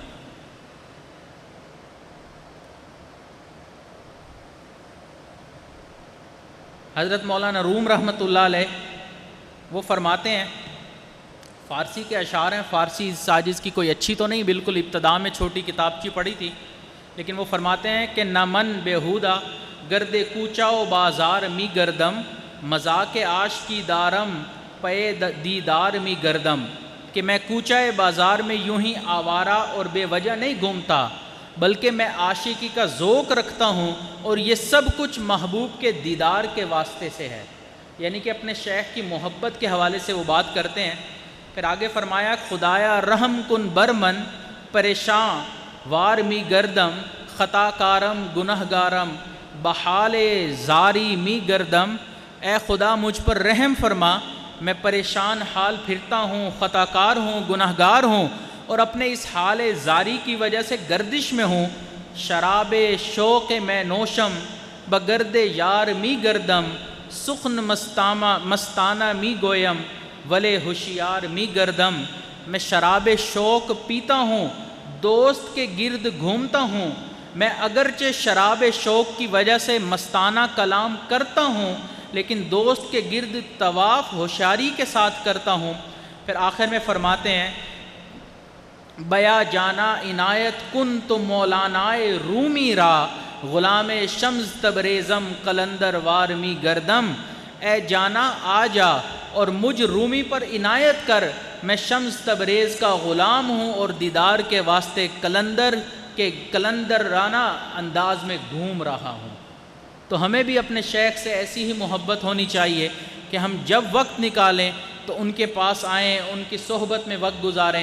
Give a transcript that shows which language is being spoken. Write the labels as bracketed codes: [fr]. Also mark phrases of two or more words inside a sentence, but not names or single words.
[ur] حضرت مولانا روم رحمۃ اللہ علیہ وہ فرماتے ہیں، فارسی کے اشعار ہیں، فارسی ساجز کی کوئی اچھی تو نہیں، بالکل ابتدا میں چھوٹی کتابچی پڑھی تھی، لیکن وہ فرماتے ہیں کہ [fa] نہ من بےہودہ گرد کوچا و بازار می گردم، مذاق عاشقی دارم پے دیدار می گردم، [ur] کہ میں کوچہ بازار میں یوں ہی آوارہ اور بے وجہ نہیں گھومتا، بلکہ میں عاشقی کا ذوق رکھتا ہوں، اور یہ سب کچھ محبوب کے دیدار کے واسطے سے ہے۔ یعنی کہ اپنے شیخ کی محبت کے حوالے سے وہ بات کرتے ہیں پھر آگے فرمایا [fa] خدایا رحم کن برمن پریشان وار می گردم خطا کارم گناہ گارم بحال زاری می گردم، [ur] اے خدا مجھ پر رحم فرما، میں پریشان حال پھرتا ہوں، خطا کار ہوں، گناہ گار ہوں، اور اپنے اس حال زاری کی وجہ سے گردش میں ہوں۔ [fa] شراب شوق میں نوشم بگرد یار می گردم، سخن مستانہ می گویم ولے ہوشیار می گردم، [ur] میں شراب شوق پیتا ہوں، دوست کے گرد گھومتا ہوں، میں اگرچہ شراب شوق کی وجہ سے مستانہ کلام کرتا ہوں لیکن دوست کے گرد طواف ہوشیاری کے ساتھ کرتا ہوں۔ پھر آخر میں فرماتے ہیں [fa] بیا جانا عنایت کن تو مولانائے رومی را غلام شمس تبریزم قلندر وارمی گردم، [ur] اے جانا آ جا اور مجھ رومی پر عنایت کر، میں شمس تبریز کا غلام ہوں اور دیدار کے واسطے کلندرانہ انداز میں گھوم رہا ہوں۔ تو ہمیں بھی اپنے شیخ سے ایسی ہی محبت ہونی چاہیے کہ ہم جب وقت نکالیں تو ان کے پاس آئیں، ان کی صحبت میں وقت گزاریں۔